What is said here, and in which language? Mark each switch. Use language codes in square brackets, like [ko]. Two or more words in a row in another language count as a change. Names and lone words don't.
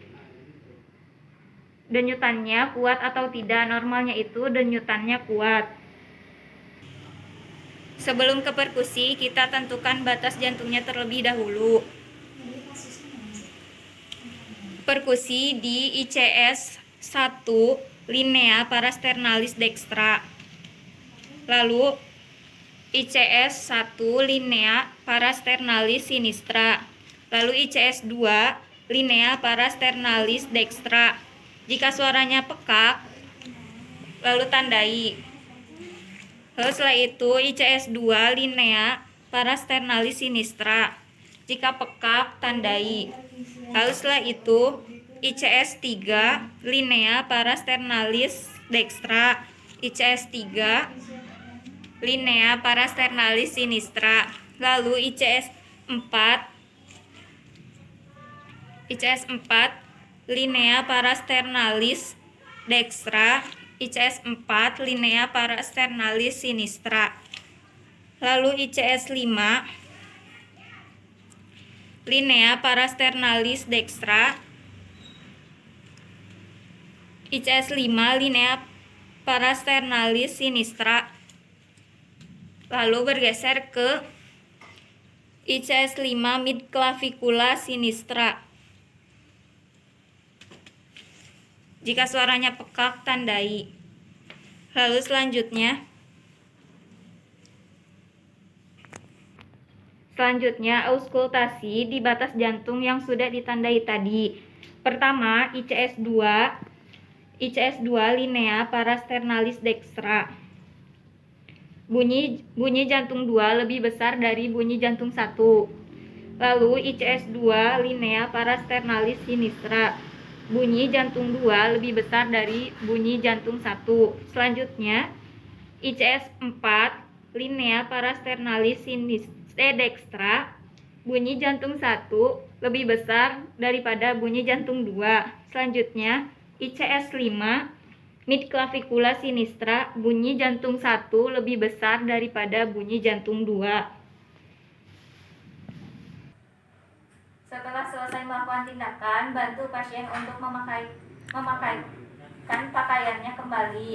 [id] Denyutannya kuat atau tidak. Normalnya itu denyutannya kuat. Sebelum ke perkusi, kita tentukan batas jantungnya terlebih dahulu. Perkusi di ICS 1 linea parasternalis dextra. Lalu ICS 1 linea parasternalis sinistra. Lalu ICS 2 linea parasternalis dextra. Jika suaranya pekak, lalu tandai. Lalu setelah itu ICS 2 linea parasternalis sinistra. Jika pekak, tandai. Lalu setelah itu ICS 3 linea parasternalis dextra. ICS 3 linea parasternalis sinistra. Lalu ICS 4 linea parasternalis dextra. ICS 4 linea parasternalis sinistra. Lalu ICS 5 linea parasternalis dextra. ICS 5 linea parasternalis sinistra. Lalu bergeser ke ICS 5 midclavicula sinistra. Jika suaranya pekak, tandai. Lalu selanjutnya auskultasi di batas jantung yang sudah ditandai tadi. Pertama, ICS 2 linea parasternalis dextra. Bunyi jantung 2 lebih besar dari bunyi jantung 1. Lalu ICS 2 linea parasternalis sinistra. Bunyi jantung 2 lebih besar dari bunyi jantung 1. Selanjutnya ICS 4 linea parasternalis sinistra dextra. Bunyi jantung 1 lebih besar daripada bunyi jantung 2. Selanjutnya ICS 5 midclavicula sinistra. Bunyi jantung 1 lebih besar daripada bunyi jantung 2. Setelah selesai melakukan tindakan, bantu pasien untuk memakaikan pakaiannya kembali.